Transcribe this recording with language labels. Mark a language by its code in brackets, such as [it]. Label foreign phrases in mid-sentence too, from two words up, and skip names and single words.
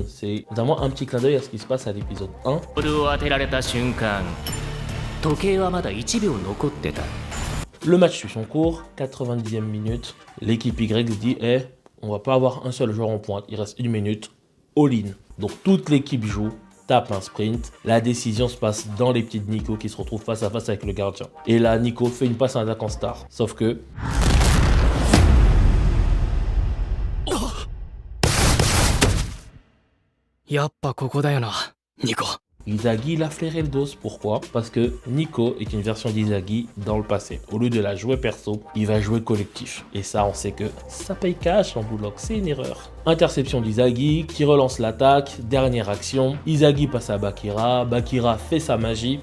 [fr] C'est notamment un petit clin d'œil à ce qui se passe à l'épisode 1. Le match suit son cours, 90e minute, l'équipe Y se dit, on va pas avoir un seul joueur en pointe, il reste 1 minute, all-in. Donc toute l'équipe joue, tape un sprint, la décision se passe dans les petites Nico qui se retrouvent face à face avec le gardien. Et là, Nico fait une passe à un attaquant star, sauf que [ja] やっぱここだよな、ニコ。 [fr] Izagi, il a flairé le dos. Pourquoi? Parce que Nico est une version d'Izagi dans le passé. Au lieu de la jouer perso, il va jouer collectif. Et ça, on sait que ça paye cash en Bullock, c'est une erreur. Interception d'Izagi qui relance l'attaque. Dernière action. Izagi passe à Bakira. Bakira fait sa magie.